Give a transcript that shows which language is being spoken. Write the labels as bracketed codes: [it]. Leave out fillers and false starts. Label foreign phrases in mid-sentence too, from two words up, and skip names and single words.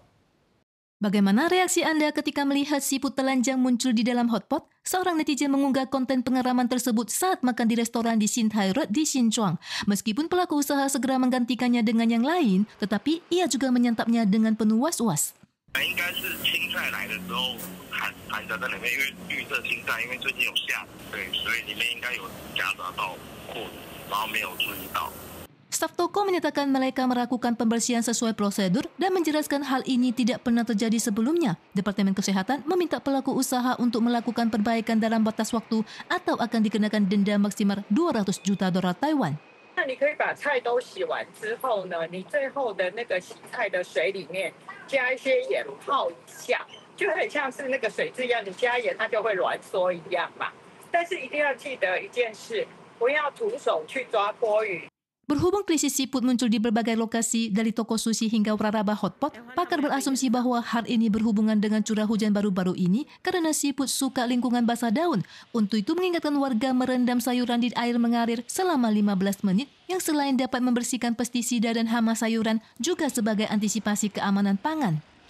[id] Bagaimana reaksi Anda ketika melihat siput telanjang muncul di dalam hotpot? Seorang netizen mengunggah konten pengeraman tersebut saat makan di restoran di Xintai Road di Sichuan. Meskipun pelaku usaha segera menggantikannya dengan yang lain, tetapi ia juga menyantapnya dengan penuh was-was. [zh] 应该是青菜来的时候含着在里面，因为绿色青菜，因为最近有下雨，对，所以里面应该有夹杂到货，然后没有注意到。 [id] Staf toko menyatakan mereka melakukan pembersihan sesuai prosedur dan menjelaskan hal ini tidak pernah terjadi sebelumnya. Departemen Kesehatan meminta pelaku usaha untuk melakukan perbaikan dalam batas waktu atau akan dikenakan denda maksimal 200 juta dolar Taiwan. [zh] 那你可以把菜都洗完之后呢，你最后的那个洗菜的水里面加一些盐泡一下，就很像是那个水质一样，你加盐它就会挛缩一样嘛。但是一定要记得一件事，不要徒手去抓锅鱼。 [id] Berhubung krisis siput muncul di berbagai lokasi dari toko sushi hingga waralaba hotpot, pakar berasumsi bahwa hal ini berhubungan dengan curah hujan baru-baru ini karena siput suka lingkungan basah daun. Untuk itu mengingatkan warga merendam sayuran di air mengalir selama 15 menit yang selain dapat membersihkan pestisida dan hama sayuran juga sebagai antisipasi keamanan pangan.